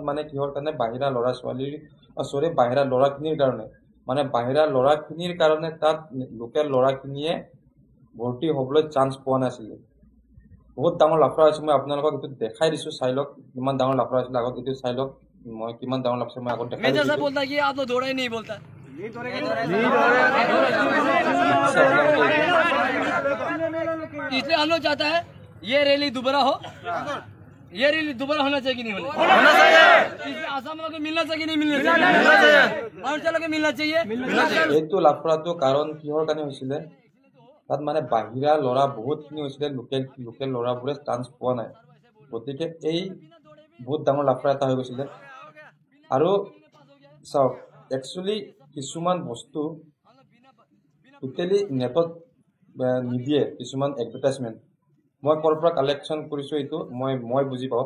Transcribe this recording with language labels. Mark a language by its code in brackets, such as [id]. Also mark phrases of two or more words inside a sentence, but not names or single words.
[as] মানে কিহৰ কাৰণে, বাহিৰা ল'ৰাখিনিৰ কাৰণে, বাহিৰা ল'ৰাখিনিৰ কাৰণে তাত লোকেল ল'ৰাখিনিয়ে ভৰ্তি হ'বলৈ চান্স পোৱা নাছিলে। বহুত ডাঙৰ লাফৰা হৈছে। মই আপোনালোকক এইটো দেখাই দিছোঁ, চাই লওক কিমান ডাঙৰ লাফৰা হৈছিলে। আগত এইটো চাই লওক, মই কিমান ডাঙৰ লাফৰা মই আগত দেখাই দিছোঁ। [hi] इसलिए हम लोग चाहता है ये रैली दोबारा हो, ये रैली दोबारा होना चाहिए कि नहीं होना चाहिए। इसलिए आसाम वालों को मिलना चाहिए, नहीं मिलना चाहिए, अरुणाचल को मिलना चाहिए। [as] এইটো লাফৰাটো কাৰণ কিহৰ কাৰণে হৈছিলে, তাত বাহিৰা ল'ৰা বহুতখিনি হৈছিলে, লোকেল ল'ৰাবোৰে চান্স পোৱা নাই। গতিকে এই বহুত ডাঙৰ লাফৰা এটা হৈ গৈছিলে। আৰু চাওক, একচুৱেলি কিছুমান বস্তু টোটেলি নেটত নিদিয়ে, কিছুমান এডভাৰটাইজমেণ্ট মই ক'ৰ পৰা কালেকশ্যন কৰিছোঁ এইটো মই বুজি পাওঁ।